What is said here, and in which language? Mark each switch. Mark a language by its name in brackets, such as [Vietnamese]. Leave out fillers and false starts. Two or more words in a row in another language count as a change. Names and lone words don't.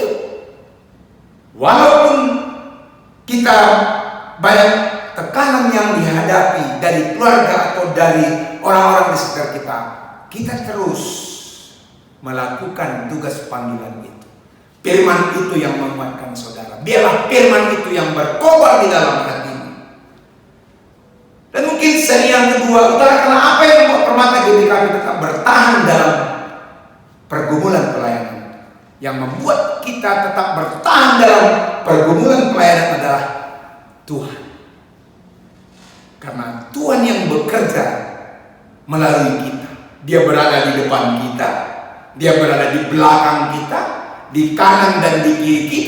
[Indonesian] Walaupun kita banyak tekanan yang dihadapi dari keluarga atau dari orang-orang di sekitar kita, kita terus melakukan tugas panggilan itu. Firman itu yang menguatkan saudara. Biarlah firman itu yang berkobar di dalam hatimu. Dan mungkin seri yang kedua, utarakanlah apa yang membuat permata GBKP tetap bertahan dalam pergumulan pelayanan. Yang membuat kita tetap bertahan dalam pergumulan pelayanan adalah Tuhan. Karena Tuhan yang bekerja melalui kita. Dia berada di depan kita, Dia berada di belakang kita, di kanan dan di kiri kita.